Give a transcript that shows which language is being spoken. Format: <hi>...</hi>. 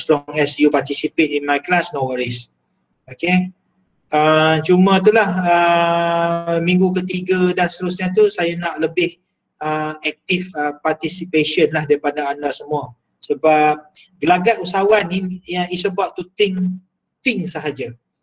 <en>As long as you participate in my class, no worries. Okay.</en> <ms>Cuma itulah minggu ketiga dan seterusnya tu saya nak lebih aktif participation lah daripada anda semua. Sebab gelagat usahawan ni</ms> <en>is about to think</en> <ms>sahaja.</ms>